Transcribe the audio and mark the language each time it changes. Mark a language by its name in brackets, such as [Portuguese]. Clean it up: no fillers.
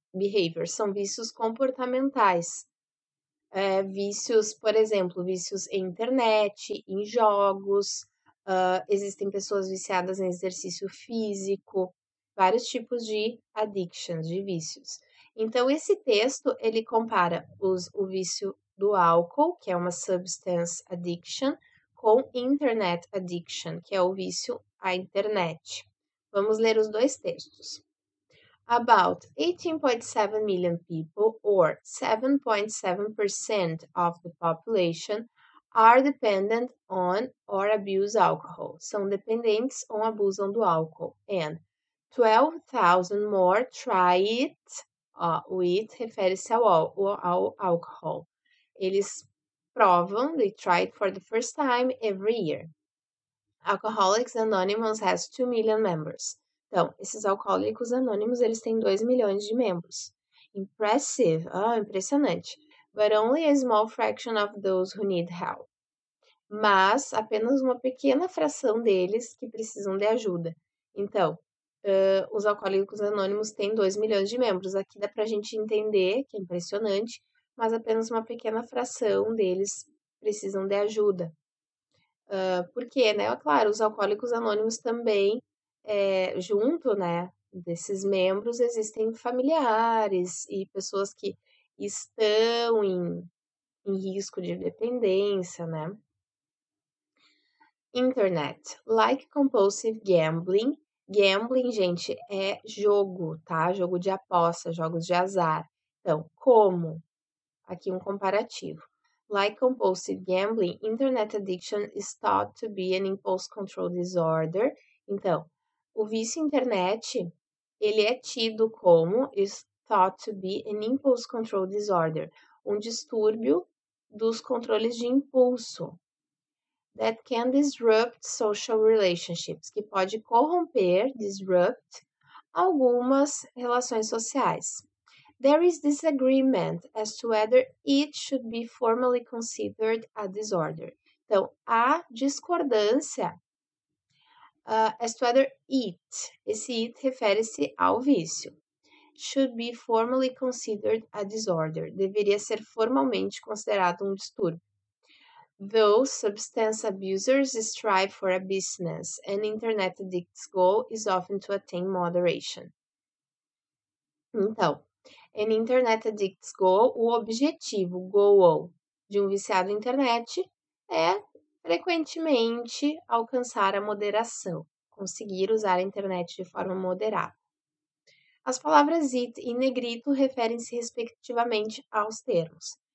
[Portuguese] Behavior são vícios comportamentais. Vícios, por exemplo, vícios em internet, em jogos, existem pessoas viciadas em exercício físico, [English] vários tipos de addictions, [Portuguese] de vícios. Então, esse texto, ele compara o vício do álcool, que é uma [English] substance addiction, [Portuguese] com [English] internet addiction, [Portuguese] que é o vício à internet. Vamos ler os dois textos. [English] About 18.7 million people, or 7.7% of the population, are dependent on or abuse alcohol. [Portuguese] São dependentes ou abusam do álcool. [English] And 12,000 more try it. [Portuguese] O it refere-se ao álcool. Eles provam, [English] they try it for the first time every year. Alcoholics Anonymous has 2 million members. [Portuguese] Então, esses alcoólicos anônimos, eles têm 2 milhões de membros. [English] Impressive, [Portuguese] impressionante. [English] But only a small fraction of those who need help. [Portuguese] mas apenas uma pequena fração deles que precisam de ajuda. Então, os Alcoólicos Anônimos têm 2 milhões de membros. Aqui dá pra gente entender que é impressionante, mas apenas uma pequena fração deles precisam de ajuda. Por quê, né? Claro, os Alcoólicos Anônimos também, junto, né, desses membros, existem familiares e pessoas que estão em risco de dependência, né? [English] Internet, like compulsive gambling. [Portuguese] Gambling, gente, é jogo, tá? Jogo de aposta, jogos de azar. Então, como? Aqui um comparativo. [English] Like compulsive gambling, internet addiction is thought to be an impulse control disorder. [Portuguese] Então, o vício internet, ele é tido como [English] is thought to be an impulse control disorder, [Portuguese] um distúrbio dos controles de impulso [English] that can disrupt social relationships, [Portuguese] que pode corromper, disrupt, algumas relações sociais. [English] There is disagreement as to whether it should be formally considered a disorder. [Portuguese] Então, há discordância [English] as to whether it, [Portuguese] esse it refere-se ao vício, [English] should be formally considered a disorder, [Portuguese] deveria ser formalmente considerado um distúrbio. [English] Though substance abusers strive for abstinence, an internet addict's goal is often to attain moderation. [Portuguese] Então, [English] an internet addict's goal, [Portuguese] o objetivo, goal, de um viciado em internet é frequentemente alcançar a moderação, conseguir usar a internet de forma moderada. As palavras it e negrito referem-se respectivamente aos termos.